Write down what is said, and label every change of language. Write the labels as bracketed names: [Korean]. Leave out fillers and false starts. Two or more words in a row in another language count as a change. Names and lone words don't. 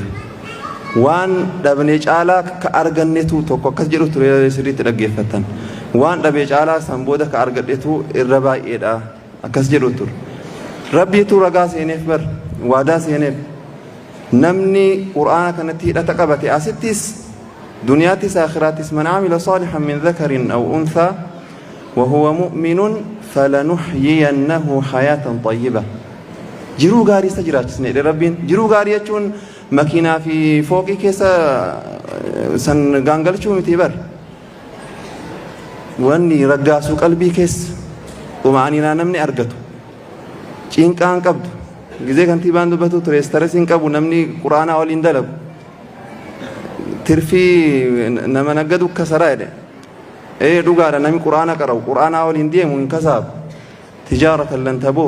[Oromo] waan dhabnee caalaa ka argannetu tokko akkas jedhu ture sirriitti dhaggeeffatan. waan dhabee caalaa san booda ka argadhetu irra baay'eedha akkas jedhu ture. rabbiitu ragaa seeneef bar waadaa seeneef namni qur'aana kanatti hidhata qabate asittis duniyaattis aakhiraattis [Arabic] من عمل صالحا من ذكر أو أنثى وهو مؤمن فلنحيينه حياة طيبة. [Oromo] jiruu gaarii isa jiraachisne rabbiin. jiruu gaarii jechuun makiinaa fi fooqii keessa san gaangalchuu miti bar. wanni raggaasuu qalbii keessa xuma'aniinaa namni argatu cinqaan qabdu gizee kantiibaan dubbatu ture stresiin qabu namni qur'aanaa waliin dalagu tirfii nama naggadu kasaraa jedhe dhugaadha namni qur'aana qara'u qur'aanaa waliin deemu hin kasaabu [Arabic] تجارة لن تبور.